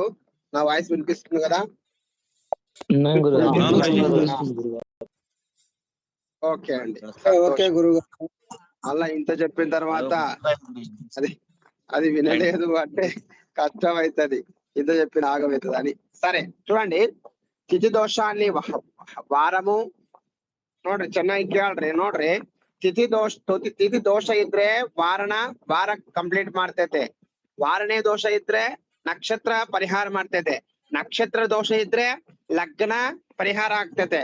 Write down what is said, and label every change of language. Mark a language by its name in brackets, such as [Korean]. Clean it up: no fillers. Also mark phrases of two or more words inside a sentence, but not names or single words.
[Telugu] నా వాయిస్ వినిపిస్తుంది కదా? ఓకే అండి. ఓకే గురుగారు. అలా ఇంత చెప్పిన తర్వాత అది వినలేదు అంటే కష్టం అవుతుంది. ఇంత చెప్పిన ఆగమవుతుంది అని. సరే చూడండి, తిథి ದೋಷಾన్ని [Kannada] ವಾರము ನೋಡ್ರಿ, ಚೆನ್ನಾಗಿ ಕೇಳ್ರಿ. ನೋಡ್ರಿ, ತಿಥಿ ದೋಷ ಇದ್ರೆ ವಾರ ಕಂಪ್ಲೀಟ್ ಮಾಡ್ತೈತೆ. ವಾರನೇ ದೋಷ ಇದ್ರೆ ನಕ್ಷತ್ರ ಪರಿಹಾರ ಮಾಡ್ತೈತೆ. ನಕ್ಷತ್ರ ದೋಷ ಇದ್ರೆ ಲಗ್ನ ಪರಿಹಾರ ಆಗ್ತೈತೆ.